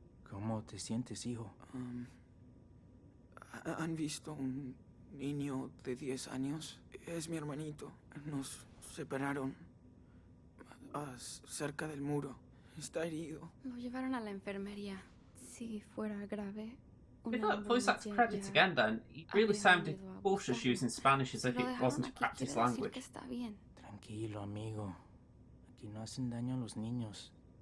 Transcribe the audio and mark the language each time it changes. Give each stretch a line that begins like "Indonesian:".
Spanish: ¿Cómo te sientes, hijo? ¿Han visto un niño de 10 años? Es mi hermanito. Nos separaron cerca del muro. Está herido. Lo llevaron a la enfermería. Si fuera grave,
English: We got voice actor credits again then. He really sounded cautious using Spanish as if it wasn't a practice language.
Spanish: Tranquilo, amigo. Aquí no hacen daño a los niños.